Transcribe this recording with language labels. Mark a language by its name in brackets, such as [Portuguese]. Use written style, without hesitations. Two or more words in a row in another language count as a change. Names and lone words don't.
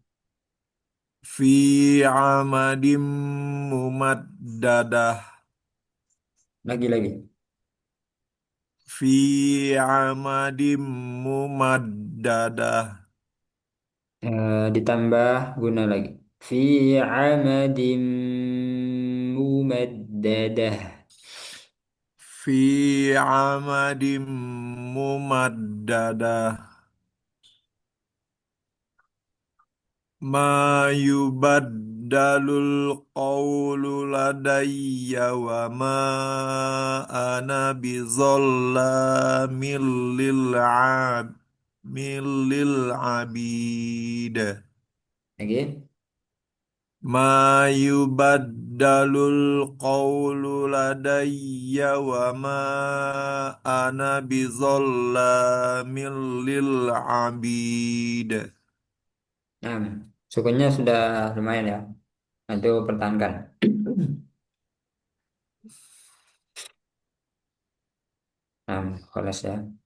[Arabic] في عمد ممددة [Indonesian] Lagi. [Arabic] في عمد ممددة [Indonesian] Ditambah guna lagi. [Arabic] في عمد ممددة. في عمد ممددة ما يبدل القول لدي وما أنا بظلام للعبيد. [Indonesian] Lagi. [Arabic] ما يبدل القول لدي وما أنا بظلام للعبيد. [Indonesian] Nah, sukunya sudah lumayan ya. Nah, itu pertahankan. Nah, kelas ya.